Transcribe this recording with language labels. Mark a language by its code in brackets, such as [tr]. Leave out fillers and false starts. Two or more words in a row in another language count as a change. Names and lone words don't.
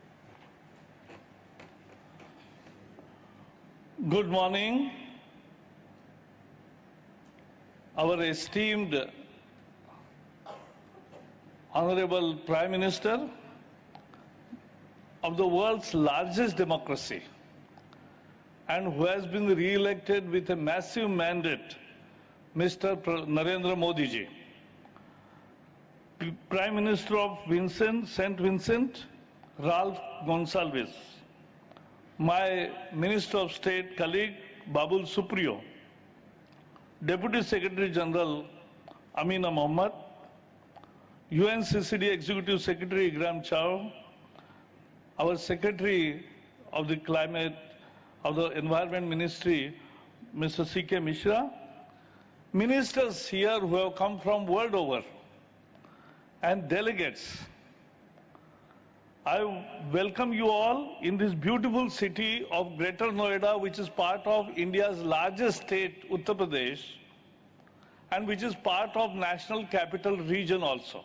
[en] Good morning, our esteemed Honorable Prime Minister of the world's largest democracy and who has been re-elected with a massive mandate, Mr. Narendra Modi ji. Prime Minister of St. Vincent, Ralph Gonsalves. My Minister of State colleague, Babul Supriyo. Deputy Secretary General, Amina Mohammed. UNCCD Executive Secretary, Igram Chow. Our Secretary of the Environment Ministry, Mr. C.K. Mishra. Ministers here who have come from world over, and delegates. I welcome you all in this beautiful city of Greater Noida, which is part of India's largest state, Uttar Pradesh, and which is part of National Capital Region also.